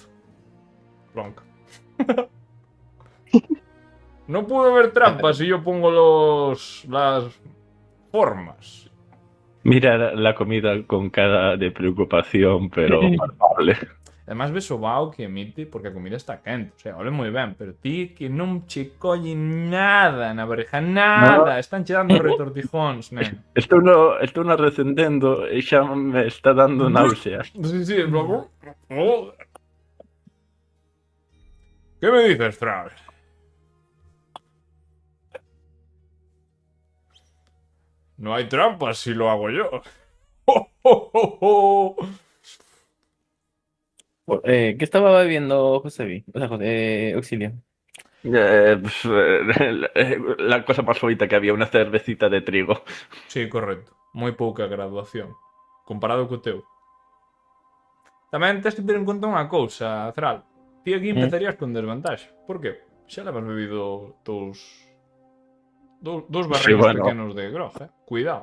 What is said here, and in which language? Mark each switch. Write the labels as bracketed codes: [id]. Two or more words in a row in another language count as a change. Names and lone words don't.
[es] Blanca. No puedo ver trampas si yo pongo las formas. Mira la comida con cara de preocupación, pero palpable. [gl] Además ves o vaho que emite porque a comida está quente. O sea, ole moi ben, pero ti que non che colle nada na oreja, nada. [es] No. [gl] Están che dando retortijóns, nen. Estou no recendendo e xa me está dando náuseas. [es] Sí, sí, en plan, oh. ¿Qué me dices, Travis? No hay trampas si lo hago yo. ¡Oh, oh, oh, oh! ¿Qué estaba bebiendo Josebi? O sea, Auxilio. La cosa más bonita que había, una cervecita de trigo. [gl] Sí, correcto. Moi pouca graduación. Comparado co teu. Tamén tens que ter en conta unha cousa, Zral. Ti aquí empezarías con desvantaxe. [es] Por qué? [gl] Xa levas bebido dous barriles bueno. pequenos de grog, Cuidado.